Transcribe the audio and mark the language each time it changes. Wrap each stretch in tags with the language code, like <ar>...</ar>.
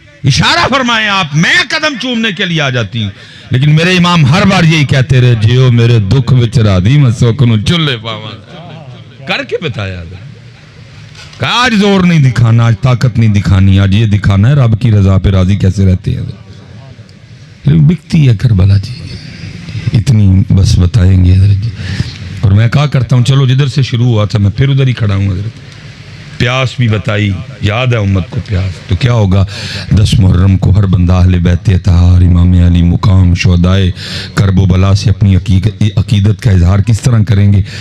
<ur>اشارہ فرمائے آپ، میں قدم چومنے کے لیے آ جاتی ہوں، لیکن میرے امام ہر بار یہی کہتے رہے</ur> <pa>جیو میرے دکھ وچ راضی میں سوکنوں چلے پاواں.</pa> <ur>کر کے بتایا کہ آج زور نہیں دکھانا، آج طاقت نہیں دکھانی، آج یہ دکھانا ہے رب کی رضا پہ راضی کیسے رہتے ہیں. بکتی ہے کربلا جی، اتنی بس بتائیں گے حضرت جی. اور میں کہا کرتا ہوں چلو جدھر سے شروع ہوا تھا میں پھر ادھر ہی کھڑا ہوں حضرت. پیاس بھی بتائی، یاد ہے امت کو پیاس تو کیا ہوگا. 10 محرم کو ہر بندہ اہل بیت اطہار امام علی مقام شہدائے کرب و بلا سے اپنی عقیدت کا اظہار کس طرح کریں گے.</ur>